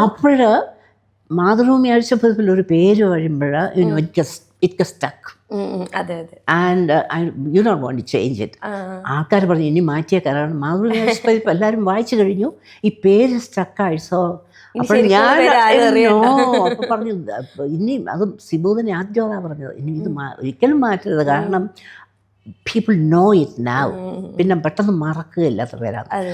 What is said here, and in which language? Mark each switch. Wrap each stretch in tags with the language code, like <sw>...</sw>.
<ml>അപ്പോഴ് മാതൃഭൂമി ആഴ്ചപ്പതിപ്പിൽ ഒരു പേര് കഴിയുമ്പോൾ</ml> <en>it gets stuck. And you don't want to change it.</en> <ml>ആൾക്കാർ പറഞ്ഞു ഇനി മാറ്റിയ കാരണം മാതൃഭൂമി ആഴ്ചപ്പതിപ്പ് എല്ലാവരും വായിച്ചു കഴിഞ്ഞു, ഈ പേര് സ്റ്റക്കായി. സോ അപ്പോൾ ഞാൻ അപ്പോൾ പറഞ്ഞു ഇനി അതും സിബൂദിനെ ആദ്യമാണ് പറഞ്ഞത്, ഇനി ഇത് ഒരിക്കലും മാറ്റരുത്, കാരണം</ml> <en>people know it now,</en> <ml>പിന്നെ പെട്ടെന്ന് മറക്കുകയില്ലാത്ത പേരാണ്.</ml>